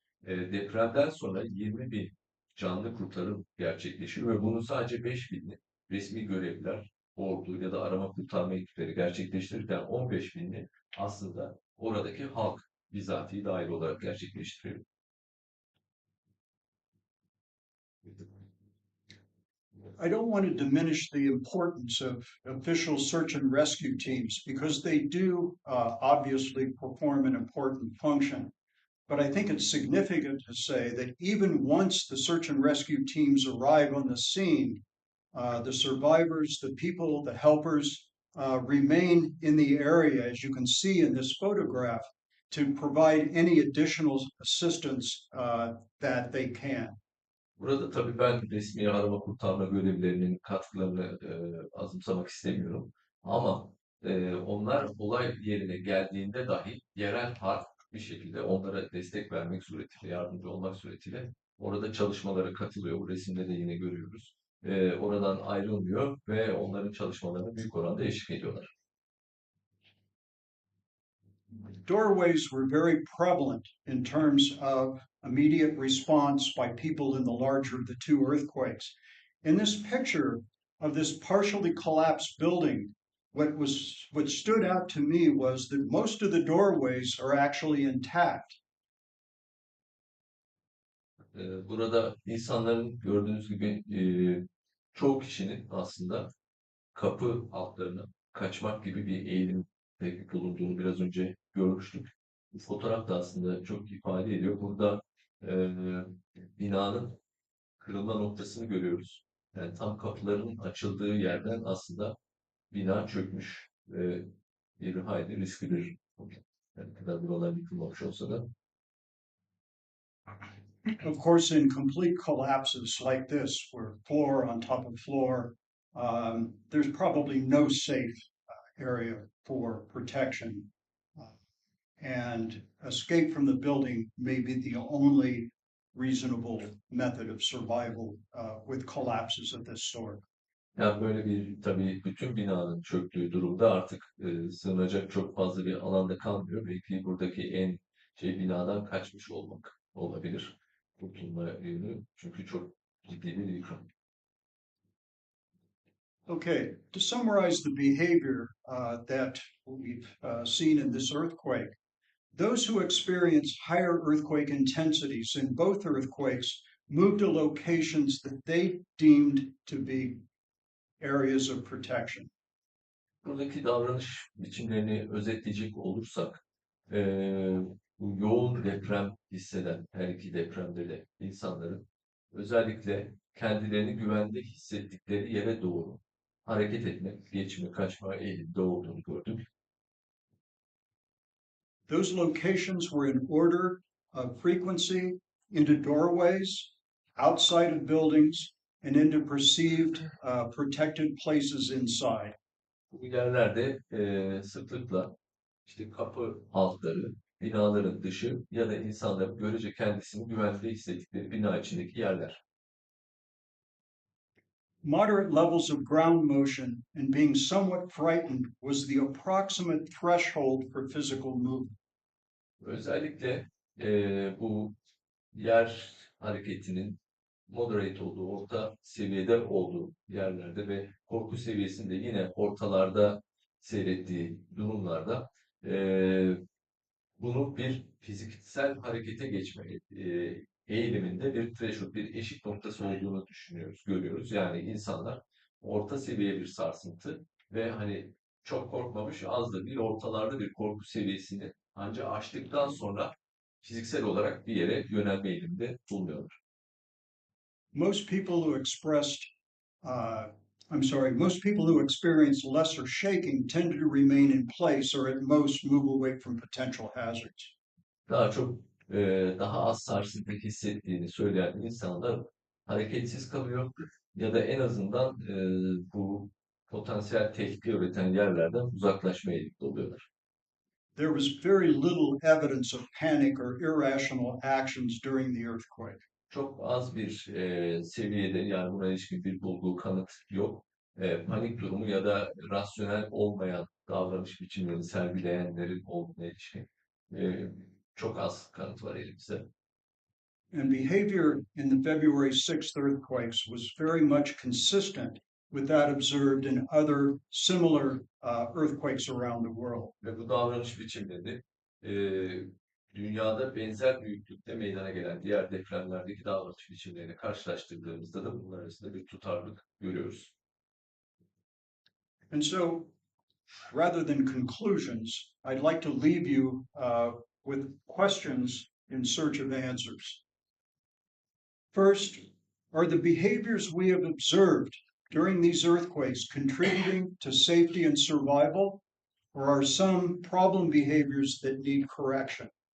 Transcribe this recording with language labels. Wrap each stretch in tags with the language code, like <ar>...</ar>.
<tr>Depremden sonra 20 bin canlı kurtarım gerçekleşiyor ve bunun sadece 5 bini resmi görevliler, ordu ya da arama kurtarma ekipleri gerçekleştirirken 15 bini aslında oradaki halk bizatihi dahil olarak gerçekleştiriyor.</tr> <en>I don't want to diminish the importance of official search and rescue teams because they do obviously perform an important function. But I think it's significant to say that even once the search and rescue teams arrive on the scene, the survivors, the people, the helpers remain in the area, as you can see in this photograph, to provide any additional assistance that they can.</en> <tr>Burada tabii ben resmi arama kurtarma görevlilerinin katkılarını azımsamak istemiyorum. Ama onlar olay yerine geldiğinde dahi yerel halk bir şekilde onlara destek vermek suretiyle, yardımcı olmak suretiyle orada çalışmalara katılıyor. Bu resimde de yine görüyoruz. Oradan ayrılmıyor ve onların çalışmalarına büyük oranda eşlik ediyorlar.</tr> <en>Doorways were very prevalent in terms of immediate response by people in the larger of the two earthquakes. In this picture of this partially collapsed building, what stood out to me was that most of the doorways are actually intact.</en> <tr>Burada insanların gördüğünüz gibi çoğu kişinin aslında kapı altlarına kaçmak gibi bir eğilimde bulunduğunu biraz önce görmüştük. Bu fotoğraf da aslında çok ifade ediyor. Burada binanın kırılma noktasını görüyoruz. Yani tam kapıların açıldığı yerden aslında bina çökmüş. Bir hayli riskli bir yani kadar bir olay yıkılmamış olsa da.</tr> <en>Of course, in complete collapses like this, where floor on top of floor, there's probably no safe area for protection. And escape from the building may be the only reasonable method of survival with collapses of this sort.</en> <tr>Yani böyle bir tabii bütün binanın çöktüğü durumda artık sığınacak çok fazla bir alanda kalmıyor. Belki buradaki en binadan kaçmış olmak olabilir. Kurtulma yönü çünkü çok ciddi bir yıkım.</tr> <en>Okay, to summarize the behavior that we've seen in this earthquake, those who experience higher earthquake intensities in both earthquakes moved to locations that they deemed to be areas of protection.</en> <tr>Buradaki davranış biçimlerini özetleyecek olursak, bu yoğun deprem hisseden her iki depremde de insanların özellikle kendilerini güvende hissettikleri yere doğru hareket etmek, geçme, kaçma eğilimde olduğunu gördük.</tr> <en>Those locations were in order of frequency into doorways, outside of buildings, and into perceived protected places inside.</en> <tr>Bu yerlerde sıklıkla işte kapı altları, binaların dışı ya da insanların görece kendisini güvende hissettikleri bina içindeki yerler.</tr> <en>Moderate levels of ground motion and being somewhat frightened was the approximate threshold for physical movement.</en> <tr>Özellikle bu yer hareketinin moderate olduğu, orta seviyede olduğu yerlerde ve korku seviyesinde yine ortalarda seyrettiği durumlarda bunu bir fiziksel harekete geçme eğiliminde bir threshold, bir eşik noktası olduğunu düşünüyoruz, görüyoruz. Yani insanlar orta seviye bir sarsıntı ve hani çok korkmamış, az da bir ortalarda bir korku seviyesini ancak aştıktan sonra fiziksel olarak bir yere yönelme eğiliminde bulunuyorlar.</tr> <en>Most people who expressed, most people who experience lesser shaking tended to remain in place or at most move away from potential hazards.</en> <tr>Daha çok daha az sarsıntı hissettiğini söyleyen insanlar hareketsiz kalıyor ya da en azından bu potansiyel tehlike üreten yerlerden uzaklaşmaya eğilimli oluyorlar.</tr> <en>There was very little evidence of panic or irrational actions during the earthquake.</en> <tr>Çok az bir seviyede yani buna ilişkin bir bulgu, kanıt yok. Panik durumu ya da rasyonel olmayan davranış biçimlerini sergileyenlerin olduğuna ilişkin çok az kanıt var elimizde.</tr> <en>And behavior in the February 6th earthquakes was very much consistent with that observed in other similar earthquakes around the world.</en> <tr>Ve bu davranış biçimleri dünyada benzer büyüklükte meydana gelen diğer depremlerdeki davranış biçimlerini karşılaştırdığımızda da bunlar arasında bir tutarlılık görüyoruz.</tr> <en>And so, rather than conclusions, I'd like to leave you with questions in search of answers. First, are the behaviors we have observed during these earthquakes contributing to safety and survival, or are some problem behaviors that need correction?</en>